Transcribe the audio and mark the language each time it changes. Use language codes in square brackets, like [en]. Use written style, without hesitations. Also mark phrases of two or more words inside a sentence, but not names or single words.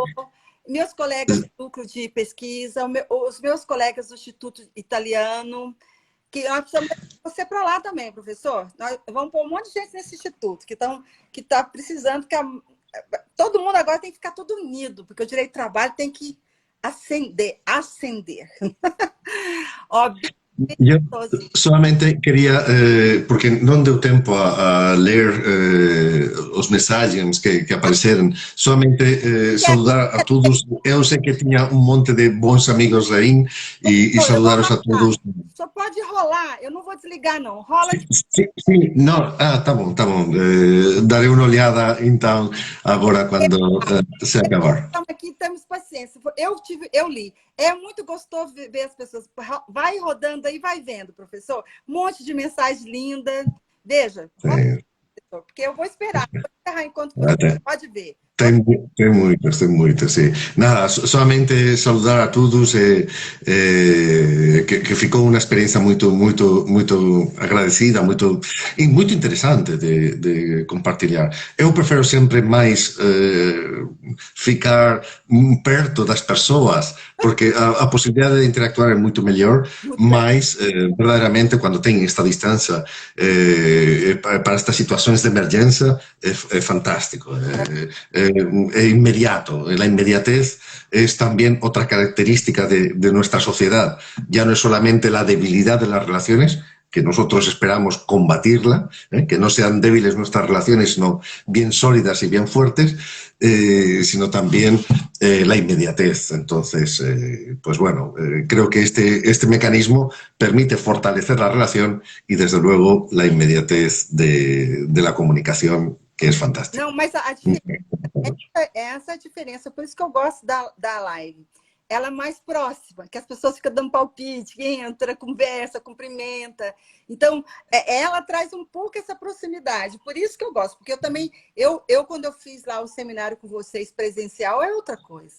[pt] Meus colegas do núcleo de pesquisa, os meus colegas do Instituto Italiano, que nós precisamos você para lá também, professor. Nós vamos pôr um monte de gente nesse instituto que tá precisando, todo mundo agora tem que ficar todo unido, porque o direito do trabalho tem que ascender. Óbvio. [es] Yo solamente quería, [gl] porque non deu tempo a ler os mensagens que apareceron, solamente saudar a todos. Eu sei que tiña un monte de bons amigos aí e saudaros a todos. [pt] Só pode rolar, eu não vou desligar, não. Rola aqui. Sí, no, tá bom. Darei uma olhada, então, agora, quando se acabar. Estamos aqui, temos paciência. Eu li. É muito gostoso ver as pessoas. Vai rodando aí, vai vendo, professor. Um monte de mensagem linda. Veja, porque eu vou esperar. Vou encerrar enquanto você pode ver. Tem muitas, [gl] sí. [es] Nada, solamente saludar a todos [gl] que ficou unha experiencia moito agradecida, moito interesante de compartilhar. Eu prefiro sempre máis ficar perto das persoas, porque a posibilidade de interactuar é moito mellor, mas verdadeiramente cando ten esta distancia para estas situacións de emergencia é fantástico, inmediato. [es] La inmediatez es también otra característica de nuestra sociedad. Ya no es solamente la debilidad de las relaciones, que nosotros esperamos combatirla, que no sean débiles nuestras relaciones, sino bien sólidas y bien fuertes, sino también la inmediatez. Entonces, pues bueno, creo que este mecanismo permite fortalecer la relación y, desde luego, la inmediatez de la comunicación, que [gl] é fantástico. [pt] Não, mas essa é a diferença. Por isso que eu gosto da live. Ela é mais próxima, que as pessoas ficam dando palpite, entra, conversa, cumprimenta. Então, ela traz um pouco essa proximidade. Por isso que eu gosto. Porque eu também, quando eu fiz lá o seminário com vocês presencial, é outra coisa.